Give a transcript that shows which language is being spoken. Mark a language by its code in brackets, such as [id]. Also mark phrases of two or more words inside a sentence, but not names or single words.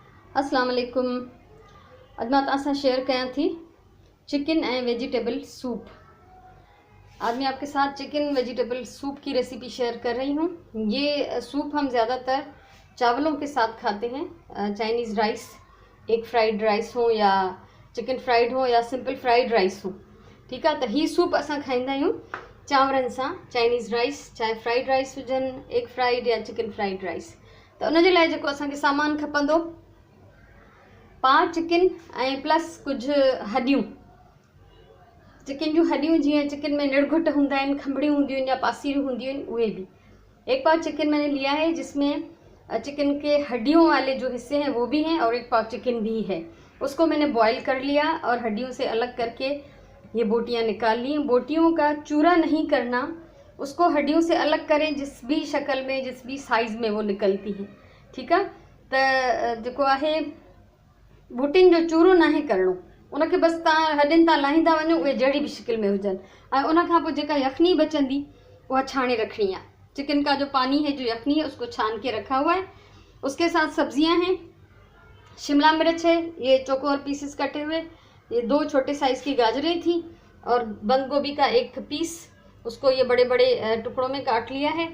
[sd] अस्सलाम वालेकुम। अॼु मां तव्हां सां शेयर कयां थी [en] chicken and vegetable soup. [hi] आज मैं आपके साथ चिकन वेजिटेबल सूप की रेसिपी शेयर कर रही हूँ। ये सूप हम ज़्यादातर चावलों के साथ खाते हैं, [en] Chinese rice, egg fried rice [hi] हो या [en] chicken fried [hi] हो या [en] simple fried rice [hi] हो। [sd] ठीक है, तो ही सूप असां खाईंदा आहियूं चांवरनि सां, [en] Chinese rice, [sd] चाहे [en] fried rice [sd] हुजनि, [en] egg fried [sd] या [en] chicken fried rice. [sd] तो उन जे लाइ जेको असांखे सामान खपंदो, पाव चिकन ऐं प्लस कुछ हड्डियूं। चिकन जूं हड्डियूं जीअं चिकन में निड़घुट हूंदा आहिनि, खंभड़ियूं हूंदियूं आहिनि या पासीरियूं हूंदियूं आहिनि, उहे भी। [hi] एक पाव चिकन मैंने लिया है जिसमें चिकन के हड्डियों वाले जो हिस्से हैं वो भी हैं और एक पाव चिकन भी है। उसको मैंने बॉईल कर लिया और हड्डियों से अलग करके ये बोटियां निकाल ली। बोटियों का चूरा नहीं करना, उसको हड्डियों से अलग करें जिस भी शक्ल में, जिस भी साइज़ में वो निकलती हैं। [sd] ठीक है, तो जेको आहे बोटिन जो चूरो ना करणो, उनके बस तव्हां हड्डियुनि तां लाहींदा वञो, उहे जहिड़ी भी शिकिल में हुजनि। ऐं उन खां पोइ जेका यखनी बचंदी वह छाणे रखनी है। [hi] चिकन का जो पानी है, जो यखनी है, उसको छान के रखा हुआ है। उसके साथ सब्जियां हैं, शिमला मिर्च है, ये चौकोर पीसेस कटे हुए, ये 2 छोटे साइज़ की गाजरें थी और बंद गोभी का 1 पीस, उसको ये बड़े बड़े टुकड़ों में काट लिया है।